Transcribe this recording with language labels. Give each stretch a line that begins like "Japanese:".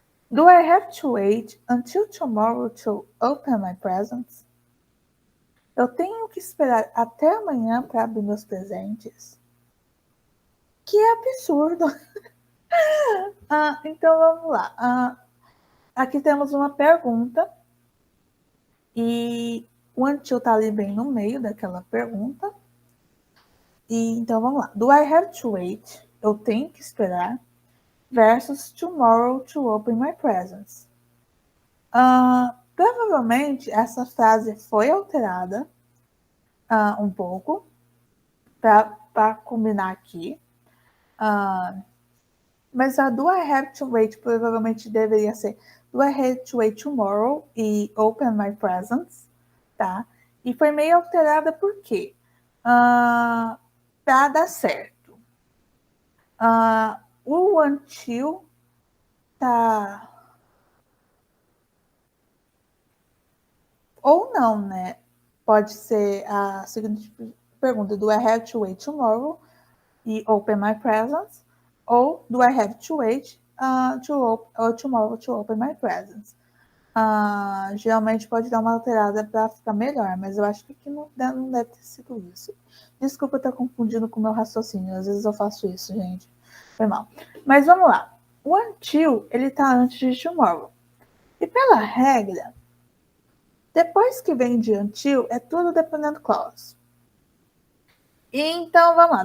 English: Do I have to wait until tomorrow to open my presents?
Portuguese: Eu tenho que esperar até amanhã para abrir meus presentes? Que absurdo! Então vamos lá. Aqui temos uma pergunta e o until está ali bem no meio daquela pergunta. E então vamos lá.
English: Do I have to wait?
Portuguese: Eu tenho que esperar.
English: Versus tomorrow to open my presents.
Portuguese: Provavelmente essa frase foi alterada um pouco para combinar aqui.
English: Mas a do I have to wait
Portuguese: provavelmente deveria ser
English: do I have to wait tomorrow e open my presents, tá?
Portuguese: E foi meio alterada por quê? Para dar certo. O until tá... Ou não, né? Pode ser a seguinte pergunta:
English: do I have to wait tomorrow e open my presents? Ou do I have to wait tomorrow to open my presents?
Portuguese: Geralmente pode dar uma alterada para ficar melhor, mas eu acho que aqui não deve ter sido isso. Desculpa estar confundindo com o meu raciocínio, às vezes eu faço isso, gente. Foi mal. Mas vamos lá. O until, ele tá antes de tomorrow. E pela regra, depois que vem de until, é tudo dependent clause. Então, vamos lá.